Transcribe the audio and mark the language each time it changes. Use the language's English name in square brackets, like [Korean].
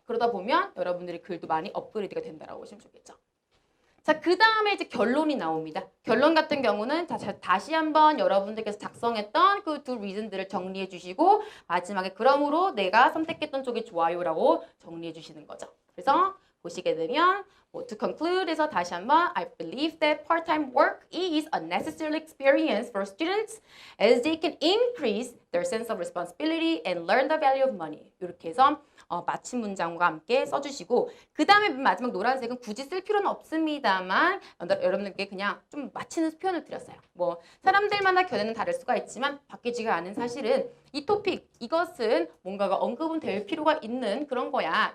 [Korean] 그러다 보면 여러분들이 글도 많이 업그레이드가 된다라고 보시면 좋겠죠. 자, 그 다음에 이제 결론이 나옵니다. 결론 같은 경우는 다시 한번 여러분들께서 작성했던 그 두 리즌들을 정리해 주시고 마지막에 그러므로 내가 선택했던 쪽이 좋아요라고 정리해 주시는 거죠. 그래서 보시게 되면 [English] To conclude에서 다시 한번 I believe that part-time work is a necessary experience for students as they can increase their sense of responsibility and learn the value of money. [Korean] 이렇게 해서 마침 문장과 함께 써주시고 그 다음에 마지막 노란색은 굳이 쓸 필요는 없습니다만 여러분들께 그냥 좀 맞히는 표현을 드렸어요. 뭐 사람들마다 견해는 다를 수가 있지만 바뀌지가 않은 사실은 이 토픽 이것은 뭔가가 언급은 될 필요가 있는 그런 거야.